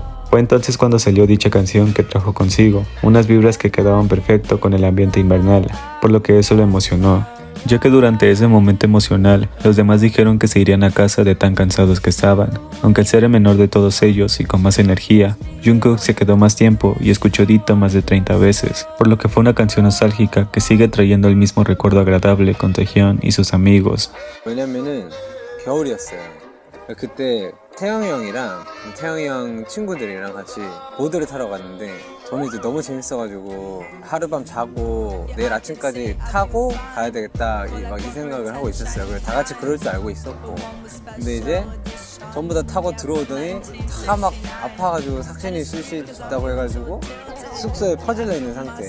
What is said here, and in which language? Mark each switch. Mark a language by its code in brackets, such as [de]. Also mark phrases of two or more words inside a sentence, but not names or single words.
[es] Fue entonces cuando salió dicha canción que trajo consigo unas vibras que quedaban perfecto con el ambiente invernal, por lo que eso lo emocionó, ya que durante ese momento emocional los demás dijeron que se irían a casa de tan cansados que estaban, aunque al ser el menor de todos ellos y con más energía, Jungkook se quedó más tiempo y escuchó Ditto más de 30 veces, por lo que fue una canción nostálgica que sigue trayendo el mismo recuerdo agradable con Taehyung y sus amigos. [ko] 왜냐면은 겨울이었어요. 그때 태영이 형이랑 태영이 형 친구들이랑 같이 보드를 타러 갔는데 저는 이제 너무 재밌어가지고 하룻밤 자고 내일 아침까지 타고 가야 되겠다 이 생각을 하고 있었어요. 그래서 다 같이 그럴 줄 알고 있었고 근데 이제 전부 다 타고 들어오더니 다 막 아파가지고 삭신이 쑤시다고 해가지고 숙소에 퍼질러 있는 상태.